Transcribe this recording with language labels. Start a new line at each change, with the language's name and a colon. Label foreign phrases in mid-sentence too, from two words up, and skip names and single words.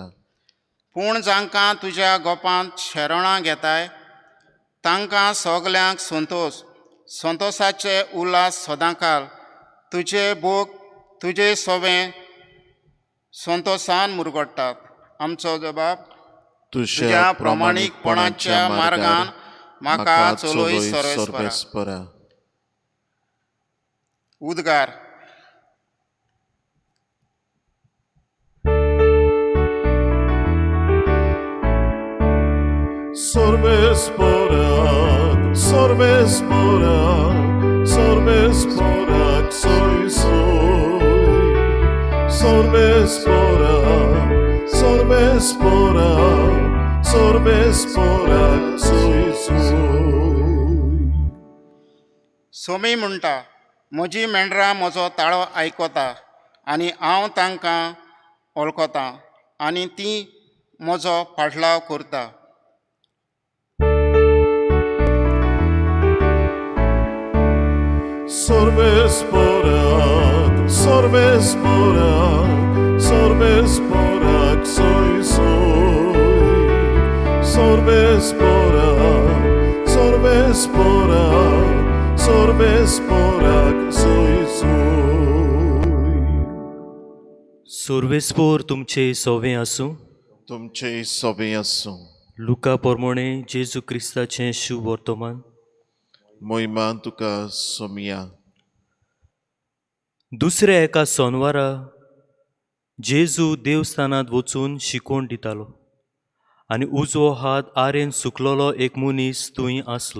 Konkani: पूण जांकां तुज्या गोपांत शरणां घेताय तांकां सगल्यांक संतोशाचे उल्हास सदांकाल तुजे बोग तुजे सोबें संतोशान मुरगडटात. आमचो जबाब तुझ्या प्रामाणीकपणाच्या मार्गान म्हाका चलोय सरेस्परा. सर्वेस्परा. उद्गार Sorbesporak, sorbesporak, sorbesporak, soy soy. Sorbesporak, sorbesporak, sorbesporak, soy soy. सोमी म्हणटा म्हजी मेंढरां म्हजो ताळो आयकता आनी हांव तांकां वळखतां आनी तीं म्हजो फाटलाव करता. Sorbesporak, sorbesporak, sorbesporak, soy soy. Sorbesporak, sorbesporak, sorbesporak, soy soy. सोर्वेस्पोर तुमचे सोवे आसूं. तुमचे सोबे आसूं. लुका पोरमोणे जेजू क्रिस्ताचें शुभ वर्तमान. मोहिमा तुका सोमिया. दुसऱ्या एका सोनवारा जेजू देवस्थानांत वचून शिकोवन दितालो आनी उजवो हात आरेन सुकलोलो एक मनीस थंय आसलो.